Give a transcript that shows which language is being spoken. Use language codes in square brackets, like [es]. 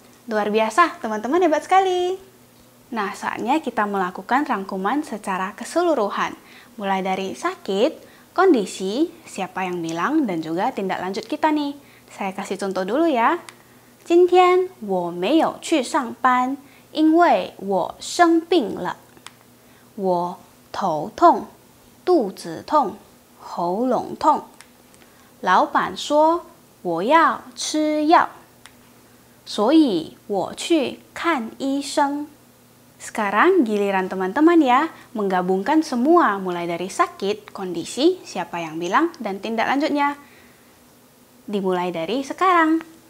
[id] Luar biasa, teman-teman hebat sekali. Nah, saatnya kita melakukan rangkuman secara keseluruhan. Mulai dari sakit, kondisi, siapa yang bilang, dan juga tindak lanjut kita nih. Saya kasih contoh dulu ya. [zh] 今天我没有去上班，因为我生病了。我头痛、肚子痛、喉咙痛。老板说我要吃药，所以我去看医生。 [id] Sekarang giliran teman-teman ya, menggabungkan semua mulai dari sakit, kondisi, siapa yang bilang, dan tindak lanjutnya. Dimulai dari sekarang.